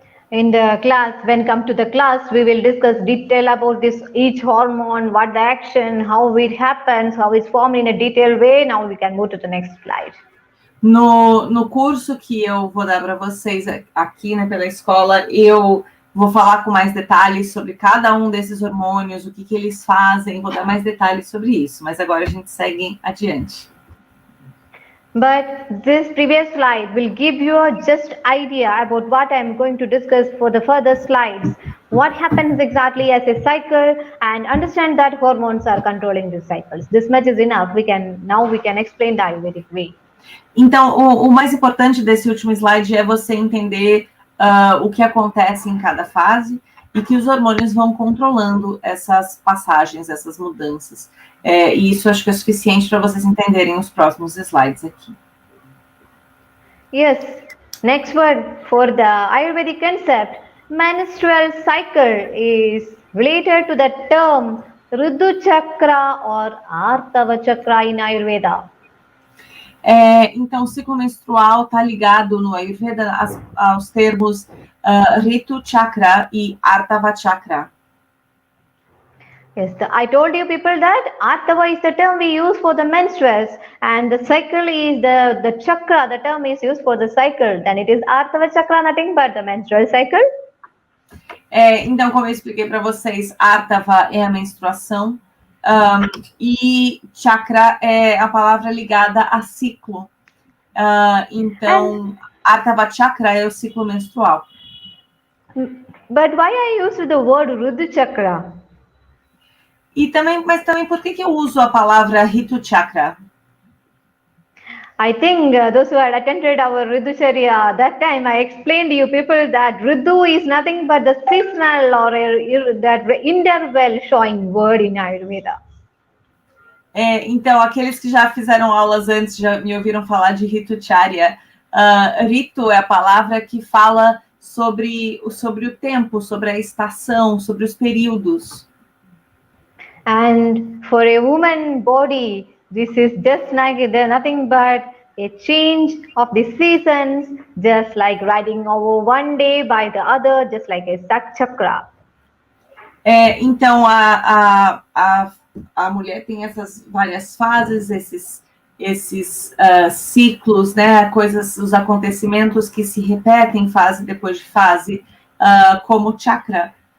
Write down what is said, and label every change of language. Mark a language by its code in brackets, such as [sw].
[en] In the class, when come to the class, we will discuss detail about this each hormone, what the action, how it happens, how it's formed in a detailed way. Now we can move to the next slide. [pt] No curso que eu vou dar para vocês aqui, né, pela escola, eu vou falar com mais detalhes sobre cada um desses hormônios, o que eles fazem, vou dar mais detalhes sobre isso, mas agora a gente segue adiante. [en] But this previous slide will give you a just idea about what I'm going to discuss for the further slides. What happens exactly as a cycle, and understand that hormones are controlling these cycles. This much is enough. Now we can explain the Ayurvedic way. [pt] Então, o mais importante desse último slide é você entender o que acontece em cada fase e que os hormônios vão controlando essas passagens, essas mudanças. E isso acho que é suficiente para vocês entenderem os próximos slides aqui. [en] Yes. Next word for the Ayurvedic concept, menstrual cycle is related to the term Ritu Chakra or Artava Chakra in Ayurveda. [pt] Então, o ciclo menstrual está ligado no Ayurveda aos termos Ritu Chakra e Artava Chakra. [en] Yes, I told you people that Artava is the term we use for the menstruals, and the cycle is the chakra, the term is used for the cycle. Then it is Artava Chakra, nothing but the menstrual cycle. [pt] Então, como eu expliquei para vocês, Artava é a menstruação, e chakra é a palavra ligada a ciclo. Então, Artava Chakra é o ciclo menstrual. [en] But why I used the word Ritu Chakra? [pt] Mas também, por que eu uso a palavra Ritu Chakra? [en] I think those who had attended our Ritu Charya, that time I explained to you people that Ritu is nothing but the seasonal or that interval showing word in Ayurveda. [pt] Então, aqueles que já fizeram aulas antes, já me ouviram falar de Ritu Charya. Ritu é a palavra que fala sobre o tempo, sobre a estação, sobre os períodos. [en] And for a woman body, this is just like nothing but a change of the seasons, just like riding over one day by the other, just like a chakra. [pt] Então, a mulher tem essas várias fases, esses ciclos, né, os acontecimentos que se repetem fase depois de fase, como chakra.